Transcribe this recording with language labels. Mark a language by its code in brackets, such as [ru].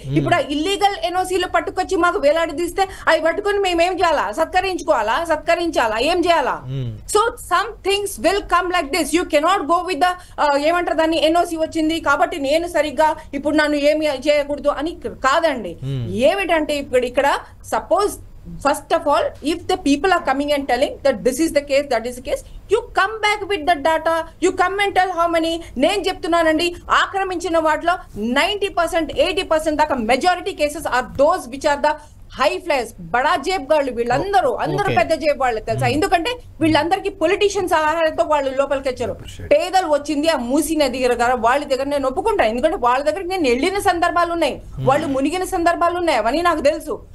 [te] ఇప్పుడు ఆ ఇల్లీగల్ ఎన్ఓసీలు పట్టుకొచ్చి మాకు వేలాడదీస్తే అవి పట్టుకొని మేమేం చేయాలా? సత్కరించాలా? ఏం చేయాలా? [en] So some things will come like this. You cannot go with the [te] ఏమంటారు దాన్ని, ఎన్ఓసీ వచ్చింది కాబట్టి నేను సరిగ్గా ఇప్పుడు నన్ను ఏమి చేయకూడదు అని కాదండి. ఏమిటంటే ఇక్కడ suppose [en] first of all, if the people are coming and telling that this is the case, that is the case, you come back with the data, you come and tell how many. [te] నేను చెప్తున్నానండి, ఆక్రమించిన వాటిలో 90%, 80% దాకా majority cases [en] are those which are the high flies, [te] బడా జేబ్ గాళ్ళు. వీళ్ళందరూ పెద్ద జేబ్ వాళ్ళు తెలుసా? ఎందుకంటే వీళ్ళందరికీ పొలిటీషియన్స్ ఆహారంతో వాళ్ళు లోపలికి వచ్చారు. పేదలు వచ్చింది ఆ మూసి నది దగ్గర, వాళ్ళ దగ్గర నేను ఒప్పుకుంటాను. ఎందుకంటే వాళ్ళ దగ్గర నేను వెళ్ళిన సందర్భాలు ఉన్నాయి, వాళ్ళు మునిగిన సందర్భాలు ఉన్నాయి, అవన్నీ నాకు తెలుసు.